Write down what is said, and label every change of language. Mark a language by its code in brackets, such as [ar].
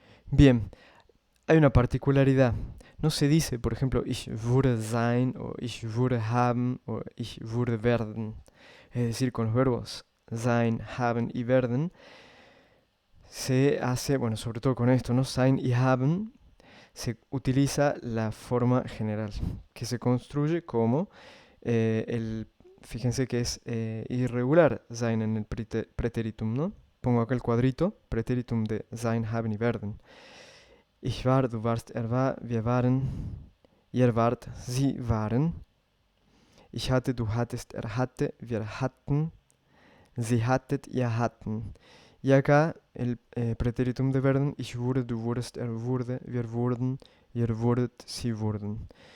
[es] Bien, hay una particularidad. No se dice, por ejemplo, [de] ich würde sein [es] o [de] ich würde haben [es] o [de] ich würde werden. [es] Es decir, con los verbos sein, haben y werden se hace, bueno, sobre todo con esto, ¿no? Sein y haben se utiliza la forma general, que se construye como fíjense que es irregular sein en el pretéritum, ¿no? Pongo acá el cuadrito, pretéritum de sein, haben y werden. [de] Ich war, du warst, er war, wir waren, ihr wart, sie waren. Ich hatte, du hattest, er hatte, wir hatten, sie hattet, ihr hatten. [es] Y acá el pretéritum de [de] werden, ich wurde, du wurdest, er wurde, wir wurden, ihr wurdet, sie wurden.